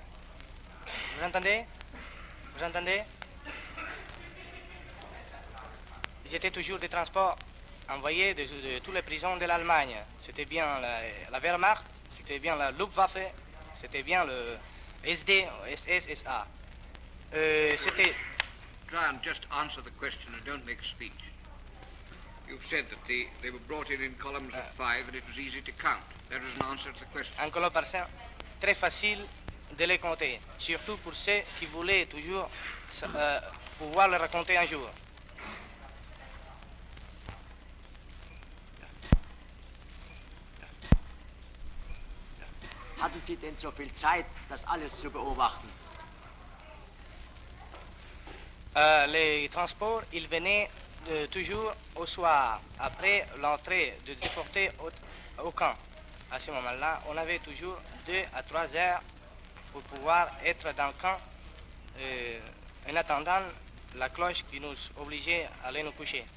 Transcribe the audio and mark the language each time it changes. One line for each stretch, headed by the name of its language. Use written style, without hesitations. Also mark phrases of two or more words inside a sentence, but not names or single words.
French: Vous entendez? Vous entendez? Ils étaient toujours des transports envoyés de toutes les prisons de l'Allemagne. C'était bien la Wehrmacht, c'était bien la Luftwaffe, c'était bien le SD, SSA. C'était...
English: Try and just answer the question and don't make a speech. You've said that they were brought in columns of 5 and it was easy to count. That was an answer to the question.
French: En colonne par 5, très facile de les compter, surtout pour ceux qui voulaient toujours pouvoir les raconter un jour.
German: Hatten Sie denn so viel Zeit, das alles zu beobachten?
French: Les transports, ils venaient toujours au soir, après l'entrée de déportés au camp. À ce moment-là, on avait toujours 2 à 3 heures pour pouvoir être dans le camp en attendant la cloche qui nous obligeait à aller nous coucher.